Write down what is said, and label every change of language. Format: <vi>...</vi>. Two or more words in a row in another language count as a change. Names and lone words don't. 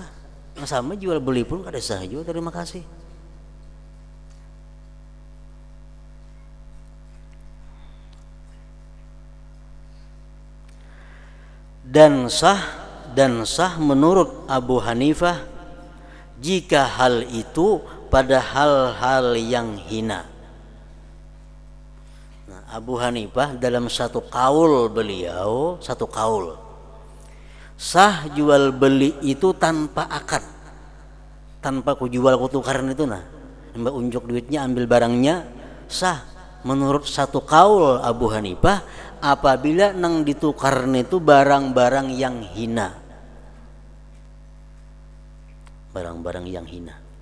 <id>Nah, sama jual beli pun ada sah juga terima kasih. Dan sah menurut Abu Hanifah jika hal itu pada hal-hal yang hina. Abu Hanifah dalam satu kaul beliau, satu kaul, sah jual beli itu tanpa akad,</id> <bjn>tanpa ku jual ku tukaran itu nah,</bjn> <id>mbak unjuk duitnya ambil barangnya, sah menurut satu kaul Abu Hanifah apabila nang ditukaran itu barang-barang yang hina, barang-barang yang hina.</id>